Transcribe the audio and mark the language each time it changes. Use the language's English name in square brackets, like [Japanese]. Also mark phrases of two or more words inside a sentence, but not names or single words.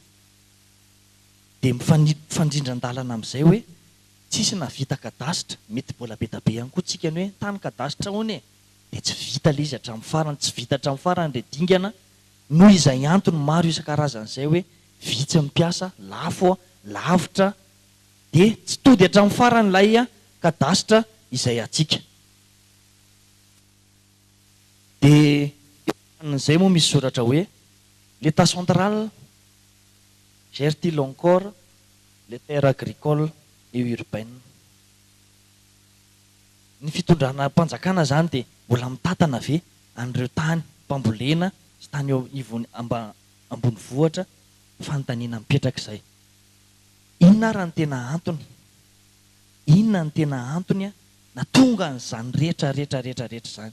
[Malagasy] Dia mifandrindran-dalana amin'izay hoe tsisy navita kadasitra, mety mbola be da be ihany koa tsika ny hoe tany kadasitra hono dia tsy vita le izy hatramin'ny farany, tsy vita hatramin'ny farany dia dingana noho izay antony maro isan-karazany izay hoe vitsy mampiasa, lafo, lavitra dia tsy tody hatramin'ny farany ilay kadasitra izay atsika. Dia an'izay moa misy soratra hoe [French] l'état central gère-t-il encore les terres agricoles et urbaines. [Malagasy] Ny fitondrana mpanjakana zany dia mbola mitantana ve an'ireo tany mpambolena sy tany eo ivony ambony vohatra fanontaniana mipetraka izay. Inona raha ny tena antony? Inona ny tena antony na tonga an'izany rehetra zany?